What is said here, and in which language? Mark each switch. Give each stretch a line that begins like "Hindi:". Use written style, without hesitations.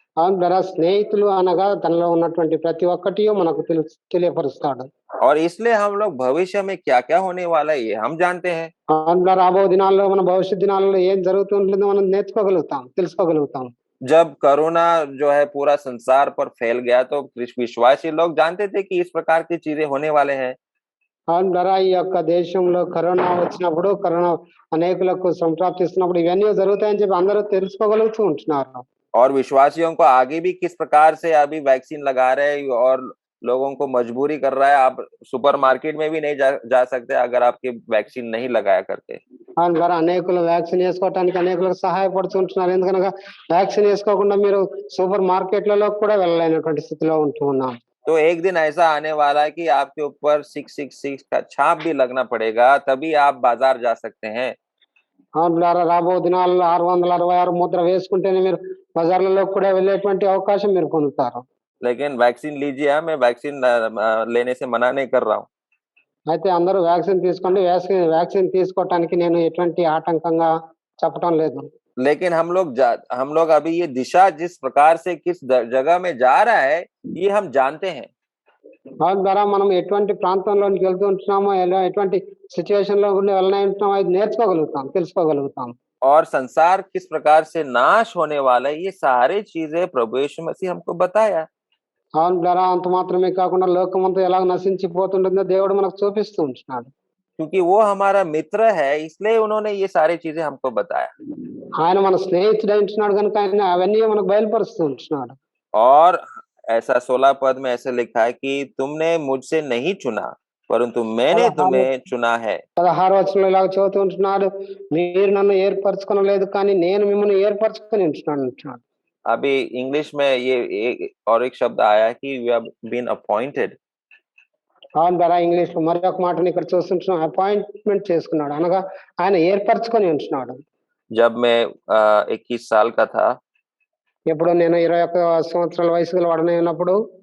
Telugu: ద్వారా స్నేహితులు అనగా తనలో ఉన్నటువంటి ప్రతి ఒక్కటి మనకు తెలియపరుస్తాడు.
Hindi: और इसलिए हम लोग भविष्य में क्या-क्या होने वाला है ये हम जानते हैं।
Telugu: అందులో రాబో దినాల్లో మన భవిష్యత్ దినాల్లో ఏం జరుగుతుంటుందో మనం తెలుసుకోగలుగుతాం.
Hindi: जब कोरोना जो है पूरा संसार पर फैल गया तो विश्वासी लोग जानते थे कि इस प्रकार की चीजें होने वाले हैं।
Telugu: ద్వారా ఈ యొక్క దేశంలో కరోనా వచ్చినప్పుడు అనేకులకు సంప్రాప్తిస్తున్నప్పుడు ఇవన్నీ జరుగుతాయని చెప్పి అందరూ తెలుసుకోగలుగుతూ ఉంటున్నారు.
Hindi: और विश्वासियों को आगे भी किस प्रकार से अभी वैक्सीन लगा रहे हैं और लोगों को मजबूरी कर रहा है। आप सुपरमार्केट में भी नहीं जा सकते अगर आपके वैक्सीन नहीं लगाया करते।
Telugu: ద్వారా అనేకులు వ్యాక్సిన్ వేసుకోవడానికి అనేకులకు సహాయపడుతుంటున్నారు. ఎందుకనగా వ్యాక్సిన్ వేసుకోకుండా మీరు సూపర్ మార్కెట్లలో కూడా వెళ్ళలేనటువంటి స్థితిలో ఉంటూ ఉన్నాం.
Hindi: तो एक दिन ऐसा आने वाला है कि आपके ऊपर 666 का छाप भी लगना पड़ेगा, तभी आप बाजार जा सकते हैं।
Telugu: ద్వారా రాబో దినాల్లో 666 ముద్ర వేసుకుంటేనే మీరు బజార్లలో కూడా వెళ్ళేటువంటి అవకాశం మీరు పొందుతారు.
Hindi: लेकिन वैक्सीन लीजिए, मैं वैक्सीन लेने से मना नहीं कर रहा हूँ।
Telugu: అయితే అందరూ వ్యాక్సిన్ తీసుకోండి. వ్యాక్సిన్ తీసుకోవటానికి నేను ఎటువంటి ఆటంకంగా చెప్పటం లేదు.
Hindi: लेकिन हम लोग अभी ये दिशा जिस प्रकार से किस जगह में जा रहा है ये हम जानते हैं।
Telugu: ద్వారా మనం ఎటువంటి ప్రాంతంలోనికి వెళ్తూ ఉంటున్నామో ఎటువంటి సిచ్యువేషన్ లో వెళ్ళనుంటున్నామో అది తెలుసుకోగలుగుతాం.
Hindi: और संसार किस प्रकार से नाश होने वाला है ये सारी चीजें प्रभु यीशु मसीह हमको बताया।
Telugu: ద్వారా అంత మాత్రమే కాకుండా లోకమంతా ఎలా నశించిపోతుంటుందో దేవుడు మనకు చూపిస్తూ ఉంటున్నాడు.
Hindi: क्योंकि वो हमारा मित्र है इसलिए उन्होंने ये सारी चीजें हमको बताया।
Telugu: ఆయన మన స్నేహితుడై ఉంటున్నాడు కనుక ఆయన అవన్నీ మనకు బయలుపరుస్తూ ఉంటున్నాడు.
Hindi: और ऐसा 16 पद में ऐसे लिखा है कि तुमने मुझसे नहीं चुना परंतु मैंने तुम्हें चुना है।
Telugu: 16వ వచనంలో ఇలాగ చదువుతూ ఉంటున్నాడు, మీరు నన్ను ఏర్పరచుకోలేదు కానీ నేను మిమ్మల్ని ఏర్పరచుకొని ఉంటున్నాను.
Hindi: अभी इंग्लिश में ये और एक शब्द आया है कि
English: We have been appointed.
Telugu: అవును బ్రదర్. ఇంగ్లీష్‌లో మరొక మాటని ఇక్కడ చూస్తుంటున్నాం. అపాయింట్‌మెంట్ చేసుకున్నాడు. అనగా ఆయన ఏర్పరచుకొని ఉంటున్నాడు.
Hindi: जब मैं 21 साल का था,
Telugu: ఎప్పుడు నేను 21 సంవత్సరాల వయసు గలవాడినై ఉన్నప్పుడు